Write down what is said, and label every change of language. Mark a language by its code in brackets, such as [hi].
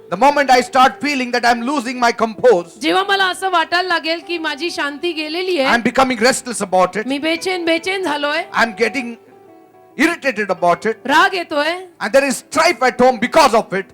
[en] The moment I start feeling that I'm losing my compose, [mr] जेव्हा मला असं वाटायला लागेल की माझी शांती गेलेली आहे, [en] I'm becoming restless about it, [mr] मी बेचैन झालोय, [en] I'm getting irritated about it, [mr] राग येतोय, [en] and there is strife at home because of it,